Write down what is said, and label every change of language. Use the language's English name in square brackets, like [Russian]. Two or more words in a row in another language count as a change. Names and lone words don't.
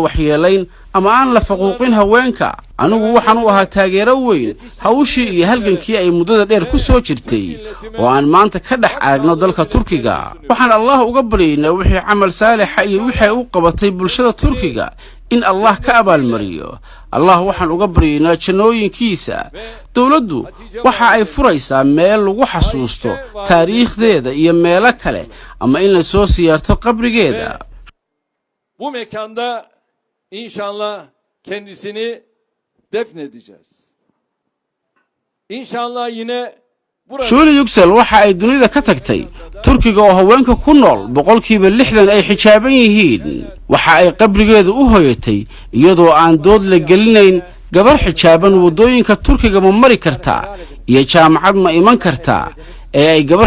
[Somali] waxyeelayn ama aan la faquuqin haweenka anigu waxaan u ahaa taageero weyn hawshii iyo halgankii ay muddada dheer ku soo jirtay oo aan maanta ka dhex aragno dalka Turkiga waxaan Allah uga baryaynaa wixii camal saalix iyo wixii u qabatay bulshada Turkiga in Allah ka abaalmariyo Allah waxaan uga baryaynaa jannooyinkiisa dawladdu waxa ay furaysaa meel lagu xasuusto taariikhdeeda iyo meelo kale ama in la soo siyaarto qabrigeeda [Turkish] bu mekanda İnşallah kendisini defnedeceğiz. İnşallah yine [Somali] Shuli Yüksel waxa ay dunida ka tagtay Turkiga oo haweenka ku nool 60% ay xijaaban yihiin waxa ay qabrigeedu u hoyatay iyadoo aan dood la gelinayn gabar xijaaban wadooyinka Turkiga ma mari kartaa iyo jaamacad ma iman kartaa ay gabar